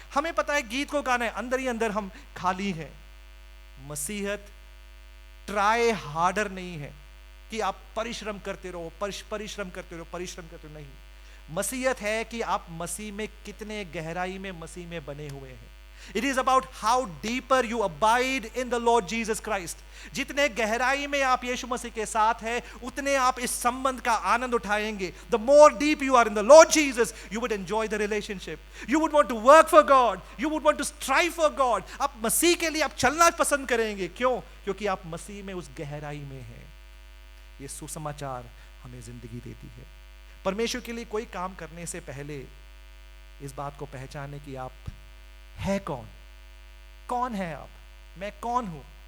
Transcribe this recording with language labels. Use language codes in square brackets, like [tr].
[hi] हमें पता है गीत को गाना है, अंदर ही अंदर हम खाली है. मसीहत ट्राई हार्डर नहीं है कि आप परिश्रम करते रहो, परिश्रम करते रहो. नहीं, मसीहत है कि आप मसीह में कितने गहराई में मसीह में बने हुए हैं. [en] It is about how deeper you abide in the Lord Jesus Christ. [hi] जितने गहराई में आप यीशु मसीह के साथ हैं, उतने आप इस संबंध का आनंद उठाएंगे. [en] The more deep you are in the Lord Jesus, you would enjoy the relationship. You would want to work for God. You would want to strive for God. [hi] आप मसीह के लिए आप चलना पसंद करेंगे. क्यों? क्योंकि आप मसीह में उस गहराई में हैं. ये सुसमाचार हमें जिंदगी देती है. परमेश्वर के लिए कोई काम करने से पहले इस बात को पहचाने कि आप है कौन है आप. मैं कौन हूं?